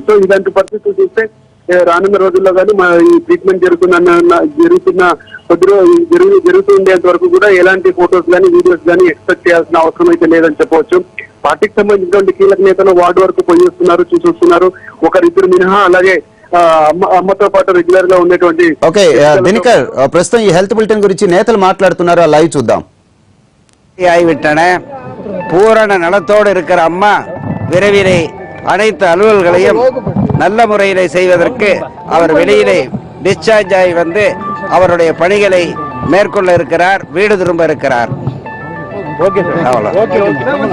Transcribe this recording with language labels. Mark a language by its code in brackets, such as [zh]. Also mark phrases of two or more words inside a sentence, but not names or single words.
[te] సో ఇలాంటి పరిస్థితులు చూస్తే రానున్న రోజుల్లో కానీ ఈ ట్రీట్మెంట్ జరుగుతుండేంత వరకు కూడా ఎలాంటి ఫోటోస్ కానీ వీడియోస్ కానీ ఎక్స్పెక్ట్ చేయాల్సిన అవసరం అయితే లేదని చెప్పవచ్చు. పార్టీకి సంబంధించినటువంటి కీలక నేతలు వార్డు వరకు పోయి చూస్తున్నారు ఒకరిద్దరు మినహా. అలాగే అమ్మతో పాటు రెగ్యులర్ గా ఉండేటువంటి ఓకే దినకర్, ప్రస్తుతం ఈ [en] health bulletin [te] గురించి నేతలు మాట్లాడుతున్నారు, ఆ లైవ్ చూద్దాం. [ta] ஆகிவிட்டன. பூரண நலத்தோடு இருக்கிற அம்மா விரைவிலே அனைத்து அலுவல்களையும் நல்ல முறையிலே செய்வதற்கு அவர் வெளியிலே டிஸ்சார்ஜ் ஆகி வந்து அவருடைய பணிகளை மேற்கொள்ள இருக்கிறார், வீடு திரும்ப இருக்கிறார்.